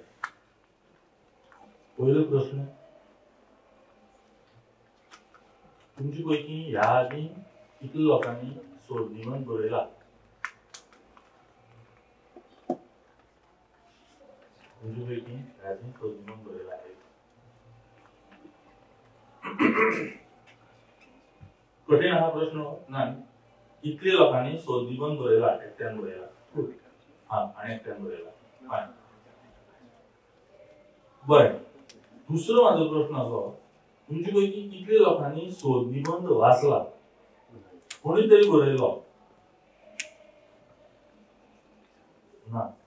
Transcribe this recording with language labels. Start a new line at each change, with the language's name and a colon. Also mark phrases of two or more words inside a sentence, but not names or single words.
Konkani: पहिलो प्रश्न, तुमची पैकी ह्या आधी किती लोकांनी शोध निबंध बरयला? तुमची पैकी ह्या आधी शोध निबंध बरयला आहे? कठीण हा प्रश्न नाही. कितले लोकांनी शोध निबंध बरयला? एकट्यान बरयला. हा, आणि एकट्यान बरयला. बरं, दुसरो माझो प्रश्न असो, तुमची पैकी कितले लोकांनी शोध निबंध वाचला? कोणीतरी बरयलो ना?